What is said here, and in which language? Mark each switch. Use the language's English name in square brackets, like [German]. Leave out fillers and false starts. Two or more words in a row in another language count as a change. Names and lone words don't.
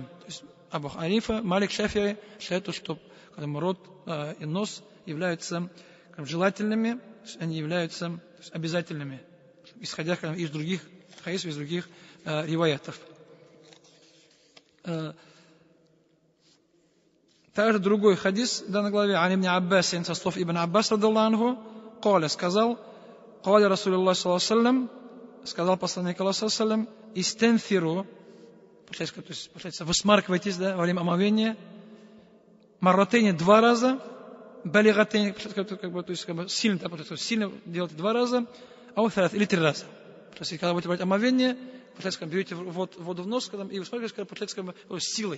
[Russian] То есть Абу Ханифа, Малик, Шафи'i считают, что рот и нос являются желательными, они являются обязательными, исходя из других хадисов, из других риваятов. Также другой хадис в данной главе, ан ибн Аббас, со слов Ибн Аббас, [Arabic] رضي الله عنه, [Russian] قال, сказал, [Arabic] قال رسول الله صلى الله عليه وسلم, [Russian] сказал посланник Аллаха [Arabic] صلى الله عليه وسلم, [Russian] истенфиру, получается, высмаркивайтесь, да, во время омовения, марратейни 2 раза, балигатейни, то есть сильно, да, сильно делайте 2 раза, аутарат или 3 раза. То есть, когда будете брать омовение, получается, берете воду в нос, и высмаркиваете, получается, силой.